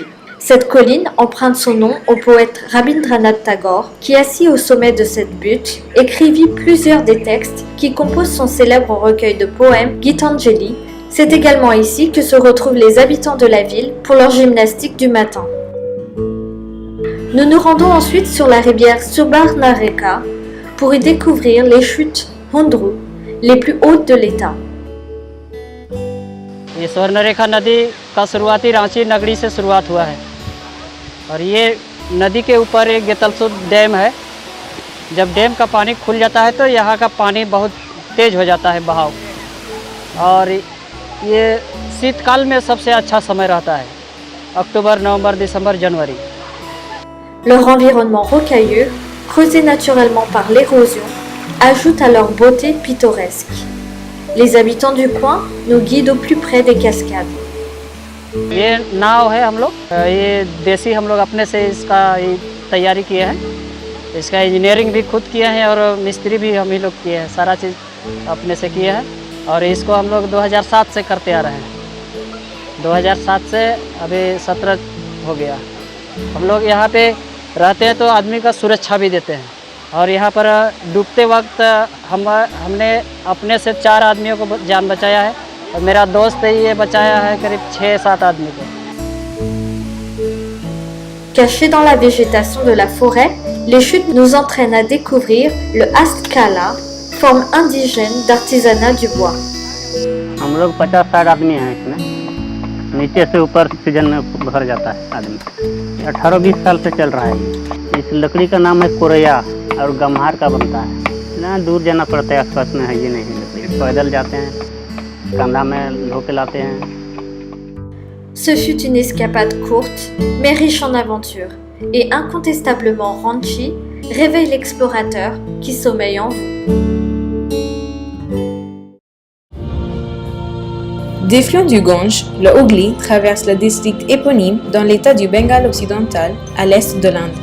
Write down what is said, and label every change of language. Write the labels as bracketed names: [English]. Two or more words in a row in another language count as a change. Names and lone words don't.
[French] Cette colline emprunte son nom au poète Rabindranath Tagore, qui, assis au sommet de cette butte, écrivit plusieurs des textes qui composent son célèbre recueil de poèmes Gitanjali. C'est également ici que se retrouvent les habitants de la ville pour leur gymnastique du matin. Nous nous rendons ensuite sur la rivière Subarnarekha pour y découvrir les chutes Hundru, les plus hautes de l'État. [Hindi] ये स्वर्णरेखा नदी का शुरुआती रांची नगरी से शुरुआत हुआ है और ये नदी के ऊपर एक गेतलसूर डैम है। जब डैम का पानी खुल जाता है तो यहाँ का पानी बहुत तेज हो जाता है बहाव और ये शीतकाल में सबसे अच्छा समय रहता है, अक्टूबर, नवंबर, दिसंबर, जनवरी। [French] Leur environnement rocailleux, creusé naturellement par l'érosion, ajoute à leur beauté pittoresque. Les habitants du coin nous guident au plus près des cascades. [Hindi] ये नाव है हम लोग, ये देसी हम लोग अपने से इसका तैयारी किए हैं। इसका इंजीनियरिंग भी खुद किए हैं और मिस्त्री भी हम ही लोग किए हैं, सारा चीज़ अपने से किए हैं और इसको हम लोग 2007 से करते आ रहे हैं। 2007 से अभी 17 हो गया। हम लोग यहाँ पे रहते हैं तो आदमी का सुरक्षा भी देते हैं और यहाँ पर डूबते वक्त हमने अपने से 4 आदमियों को जान बचाया है और मेरा दोस्त ये बचाया है करीब 6-7 आदमी को। [French] Cachés dans la végétation de la forêt, les chutes nous entraînent à découvrir le Hastkala, forme indigène d'artisanat du bois. [Hindi] हम लोग 50-60 आदमी हैं इसमें, नीचे से ऊपर सीजन में भर जाता है आदमी। 18-20 साल से चल रहा है। इस लकड़ी का नाम है कोरैया और गम्हार का बनता है ना, दूर जाना पड़ता है, आसपास में है ये नहीं लकड़ी। पैदल जाते हैं, कंधा में ढो के लाते हैं। [French] Ce fut une escapade courte, mais riche en aventures, et incontestablement Ranchi réveille l'explorateur qui sommeille en vous. Défluent du Gange, le Hooghly traverse le district éponyme dans l'état du Bengale occidental à l'est de l'Inde.